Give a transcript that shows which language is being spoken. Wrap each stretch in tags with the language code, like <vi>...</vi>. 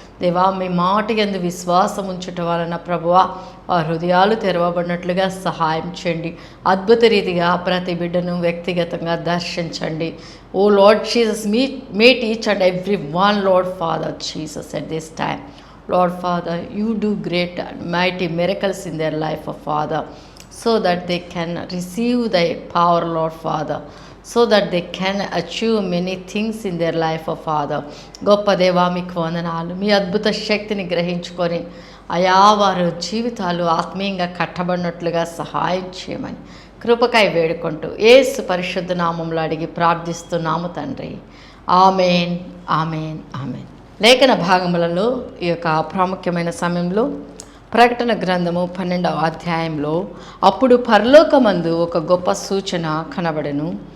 <te>దేవా, మీ మాట యందు విశ్వాసం ఉంచుట వలన ప్రభువా ఆ హృదయాలు తెరవబడినట్లుగా సహాయం చేయండి. అద్భుత రీతిగా ప్రతి బిడ్డను వ్యక్తిగతంగా దర్శించండి.</te> <en>Oh Lord Jesus, meet each and every one, Lord Father Jesus, at this time. Lord Father, you do great and mighty miracles in their life, oh Father, so that they can receive thy power, Lord Father, so that they can achieve many things in their life, oh Father.</en> <te>గొప్ప దేవా, మీకు వందనాలు. మీ అద్భుత శక్తిని గ్రహించుకొని అయా వారు జీవితాలు ఆత్మీయంగా కట్టబడినట్లుగా సహాయం చేయమని కృపకై వేడుకుంటూ యేసు పరిశుద్ధ నామంలో అడిగి ప్రార్థిస్తున్నాము తండ్రి. ఆమేన్, ఆమేన్, ఆమేన్. లేఖన భాగములలో ఈ యొక్క ప్రాముఖ్యమైన సమయంలో ప్రకటన గ్రంథము 12వ అధ్యాయంలో అప్పుడు పరలోకమందు ఒక గొప్ప సూచన కనబడెను.</te>